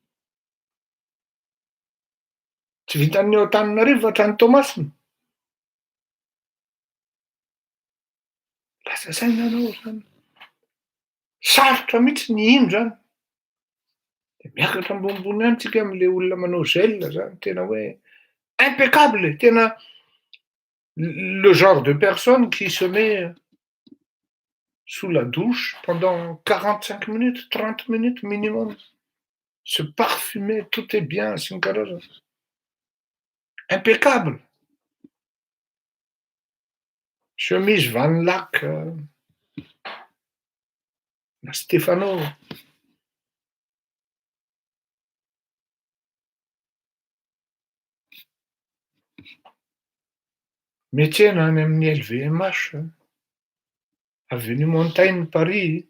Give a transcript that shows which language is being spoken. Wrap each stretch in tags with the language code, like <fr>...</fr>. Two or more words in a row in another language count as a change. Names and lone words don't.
<mg>Tsy vitan'ny ao Antananarivo fa hatrany Toamasina. Lasa saina anao zany. Sarotra mihitsy ny ino zany. De miakatra ambonimbony any tsika am'le olona manao gel zany, tena hoe impeccable, tena</mg> <fr>le genre de personne qui se met sous la douche pendant 45 minutes, 30 minutes minimum. Se parfumer, tout est bien,</fr> <mg>sy ny karazany.</mg> <fr>Impeccable. Chemise Van Lac na Stefano.</fr> <mg>Miantsena any amin'ny LVMH, avenue Montaigne, Paris.</mg>